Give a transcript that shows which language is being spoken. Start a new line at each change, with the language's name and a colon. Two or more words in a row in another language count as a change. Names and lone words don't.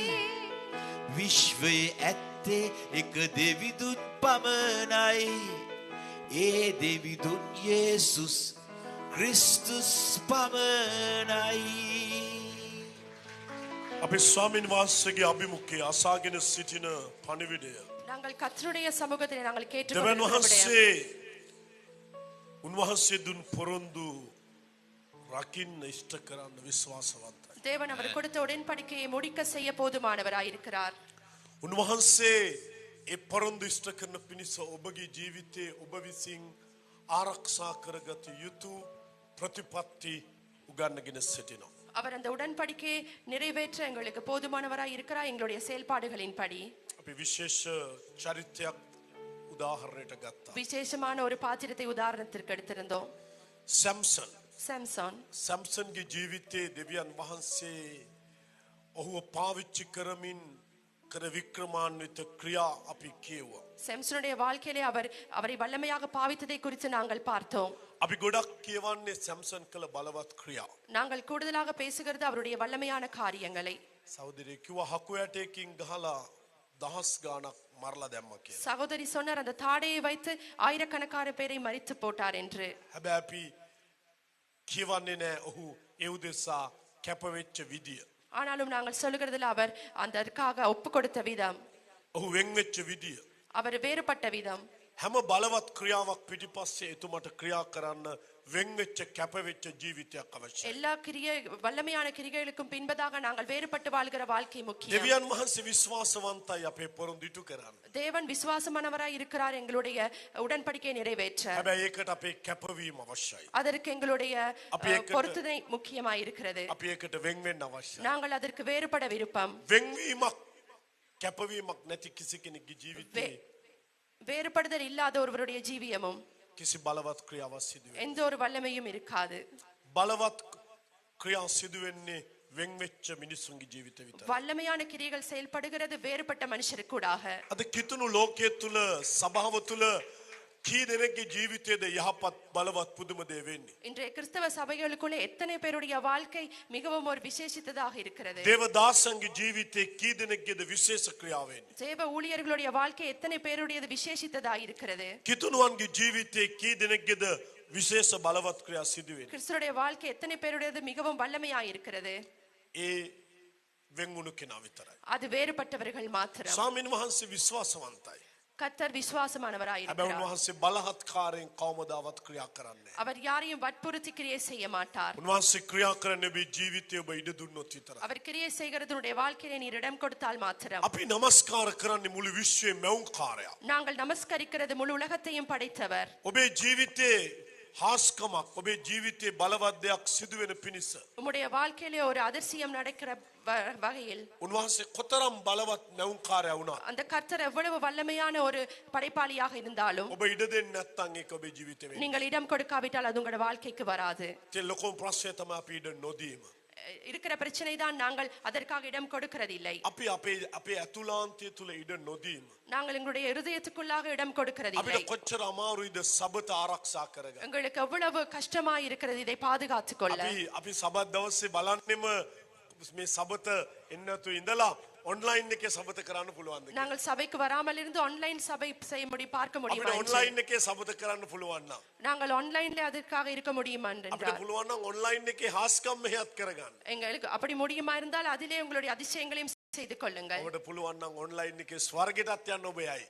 Sinhala: විශ්වයේ ඇත්තේ එක දෙවිඳුන් පමණයි. ඒ දෙවිඳුන් යේසුස් ක්‍රිස්තුස් පමණයි. අපේ ස්වාමීන් වහන්සේගේ අභිමුඛයේ අසාගෙන සිටින පණිවිඩය
Tamil: நாங்கள் கர்த்தருடைய சமூகத்தில் நாங்கள்
Sinhala: දෙවියන්
Tamil: கேட்டுக்கொண்டிருக்கிற
Sinhala: වහන්සේ උන්වහන්සේ දුන් පොරොන්දු රකින්න ඉෂ්ට කරන්න විශ්වාසවන්තයි.
Tamil: தேவன் அவர் கொடுத்த உடன்படிக்கையை முடிக்க செய்ய போதுமானவராய் இருக்கிறார்.
Sinhala: උන්වහන්සේ ඒ පොරොන්දු ඉෂ්ට කරන පිණිස ඔබගේ ජීවිතයේ ඔබ විසින් ආරක්ෂා කරගත යුතු ප්‍රතිපත්ති උගන්වගෙන සිටිනවා.
Tamil: அவர் அந்த உடன்படிக்கையை நிறைவேற்ற எங்களுக்கு போதுமானவராய் இருக்கிறார். எங்களுடைய செயல்பாடுகளின்படி
Sinhala: අපි විශේෂ චරිතයක් උදාහරණයට ගත්තා.
Tamil: விசேஷமான ஒரு பாத்திரத்தை உதாரணத்திற்கு எடுத்திருந்தோம்.
Sinhala: සැම්සන්
Tamil: சாம்சன்
Sinhala: ගේ ජීවිතයේ දෙවියන් වහන්සේ ඔහුව පාවිච්චි කරමින් කර වික්‍රමාන්විත ක්‍රියා අපි කියුවා.
Tamil: சாம்சனுடைய வாழ்க்கையிலே அவரை வல்லமையாக பாவித்ததை குறித்து நாங்கள் பார்த்தோம்.
Sinhala: අපි ගොඩක් කියවන්නේ සැම්සන් කළ බලවත් ක්‍රියා.
Tamil: நாங்கள் கூடுதலாக பேசுகிறது அவருடைய வல்லமையான காரியங்களை.
Sinhala: සහෝදරයෙ කිව්වා හකු ඇටයකින් ගහලා දහස් ගාණක් මරලා දැම්මා කියලා.
Tamil: சகோதரி சொன்னார் அந்த தாடையை வைத்து ஆயிரக்கணக்கான பேரை மரித்து போட்டார் என்று.
Sinhala: හැබැයි අපි කියවන්නේ නැහැ ඔහු ඒ උදෙසා කැපවෙච්ච විදිය.
Tamil: ஆனாலும் நாங்கள் சொல்லுகிறதுல அவர் அதற்காக ஒப்பு கொடுத்த விதம்,
Sinhala: ඔහු වෙන් වෙච්ච විදිය.
Tamil: அவர் வேறுபட்ட விதம்,
Sinhala: හැම බලවත් ක්‍රියාවක් පිටිපස්සේ එතුමට ක්‍රියා කරන්න වෙන් වෙච්ච කැප වෙච්ච ජීවිතයක් අවශ්‍යයි.
Tamil: எல்லா வல்லமையான கிரியைகளுக்கும் பின்பதாக நாங்கள் வேறுபட்டு வாழ்கிற வாழ்க்கை முக்கியம்.
Sinhala: දෙවියන් වහන්සේ විශ්වාසවන්තයි අපේ පොරොන්දු ඉටු කරන්න.
Tamil: தேவன் விசுவாசமானவராய் இருக்கிறார் எங்களுடைய உடன்படிக்கையை நிறைவேற்ற.
Sinhala: හැබැයි ඒකට අපේ කැපවීම අවශ්‍යයි.
Tamil: அதற்கு எங்களுடைய அப்ப ඒකට- பொருத்தனை முக்கியமாய் இருக்கிறது.
Sinhala: අපි ඒකට වෙන් වෙන්න අවශ්‍යයි.
Tamil: நாங்கள் அதற்கு வேறுபட விருப்பம்.
Sinhala: වෙන්වීමක් කැපවීමක් නැති කිසි කෙනෙකුගේ ජීවිතේ
Tamil: வேறுபடுதல் இல்லாத ஒருவருடைய ஜீவியமும்
Sinhala: කිසි බලවත් ක්‍රියාවක් සිදු වෙන්නේ.
Tamil: எந்த ஒரு வல்லமையும் இருக்காது.
Sinhala: බලවත් ක්‍රියා සිදු වෙන්නේ වෙන් වෙච්ච මිනිසුන්ගේ ජීවිත විතරයි.
Tamil: வல்லமையான கிரியைகள் செயல்படுகிறது வேறுபட்ட மனுஷருக்கூடாக.
Sinhala: අද කිතුණු ලෝකයේ තුල සභාව තුල කී දෙනෙක්ගේ ජීවිතයේද යහපත් බලවත් පුදුම දේ වෙන්නේ.
Tamil: இன்றைய கிறிஸ்தவ சபைகளுக்குள்ளே எத்தனை பேருடைய வாழ்க்கை மிகவும் ஒரு விசேஷித்ததாக இருக்கிறது.
Sinhala: දේවදාසන්ගේ ජීවිතේ කී දෙනෙක්ගේද විශේෂ ක්‍රියාව වෙන්නේ.
Tamil: தேவ ஊழியர்களுடைய வாழ்க்கை எத்தனை பேருடையது விசேஷித்ததாக இருக்கிறது.
Sinhala: කිතුණුවන්ගේ ජීවිතේ කී දෙනෙක්ගේද විශේෂ බලවත් ක්‍රියා සිදු වෙන්නේ.
Tamil: கிறிஸ்துடைய வாழ்க்கை எத்தனை பேருடையது மிகவும் வல்லமையாக இருக்கிறது.
Sinhala: ඒ වෙන් වුණු කෙනා විතරයි.
Tamil: அது வேறுபட்டவர்கள் மாத்திரம்.
Sinhala: ස්වාමීන් වහන්සේ විශ්වාසවන්තයි.
Tamil: கர்த்தர் விசுவாசமானவராய்
Sinhala: හැබැයි
Tamil: இருக்கிறார்.
Sinhala: උන්වහන්සේ බලහත්කාරයෙන් කවමදාවත් ක්‍රියා කරන්නේ නැහැ.
Tamil: அவர் யாரையும் வற்புறுத்தி கிரியை செய்ய மாட்டார்.
Sinhala: උන්වහන්සේ ක්‍රියා කරන්නේ ඔබේ ජීවිතය ඔබ ඉඩ දුන්නොත් විතරයි.
Tamil: அவர் கிரியை செய்கிறதுடைய வாழ்க்கையில நீர் இடம் கொடுத்தால் மாத்திரம்.
Sinhala: අපි නමස්කාර කරන්නේ මුළු විශ්වයේ මැවුම්කාරයා.
Tamil: நாங்கள் நமஸ்கரிக்கிறது முழு உலகத்தையும் படைத்தவர்.
Sinhala: ඔබේ ජීවිතේ හාස්කමක් ඔබේ ජීවිතේ බලවත් දෙයක් සිදු වෙන පිණිස
Tamil: உம்முடைய வாழ்க்கையிலே ஒரு அதிசயம் நடக்கிற வகையில்
Sinhala: උන්වහන්සේ කොතරම් බලවත් මැවුම්කාරයා වුණා.
Tamil: அந்த கர்த்தர் எவ்வளவு வல்லமையான ஒரு படைப்பாளியாக இருந்தாலும்
Sinhala: ඔබ ඉඩ දෙන්නේ නැත්නම් ඒක ඔබේ ජීවිතේ වෙන්නේ.
Tamil: நீங்கள் இடம் கொடுக்காவிட்டால் அது உங்களோட வாழ்க்கைக்கு வராது.
Sinhala: ඒ ලොකු ප්‍රශ්නය තමයි අපි ඉඩ නොදීම.
Tamil: இருக்கிற பிரச்சனை தான் நாங்கள் அதற்காக இடம் கொடுக்கிறதில்லை.
Sinhala: අපි අපේ ඇතුළාන්තය තුල ඉඩ නොදීම.
Tamil: நாங்கள் எங்களுடைய இருதயத்துக்குள்ளாக இடம் கொடுக்கிறதில்லை.
Sinhala: අපිට කොච්චර අමාරුයිද සබත ආරක්ෂා කරගන්න.
Tamil: எங்களுக்கு எவ்வளவு கஷ்டமாய் இருக்கிறது இதை பாதுகாத்துக் கொள்ள.
Sinhala: අපි සබත් දවසේ බලන්නෙම මේ සබත එන්නතු ඉඳලා ඔන්ලයින් එකේ සබත කරන්න පුළුවන්ද?
Tamil: நாங்கள் சபைக்கு வராமல் இருந்து ஆன்லைன் சபை செய்ய முடியும் பார்க்க
Sinhala: අපිට
Tamil: முடியுமா?
Sinhala: ඔන්ලයින් එකේ සබත කරන්න පුළුවන් නම්
Tamil: நாங்கள் ஆன்லைன்ல அதற்காக இருக்க முடியுமா
Sinhala: අපිට
Tamil: என்றால்
Sinhala: පුළුවන් නම් ඔන්ලයින් එකේ හාස්කම් මෙහෙයත් කරගන්න.
Tamil: எங்களுக்கு அப்படி முடியுமா இருந்தால் அதிலே உங்களுடைய அதிசயங்களையும் செய்து கொள்ளுங்கள்.
Sinhala: ඔබට පුළුවන් නම් ඔන්ලයින් එකේ ස්වර්ගයටත් යන්න ඔබ යයි.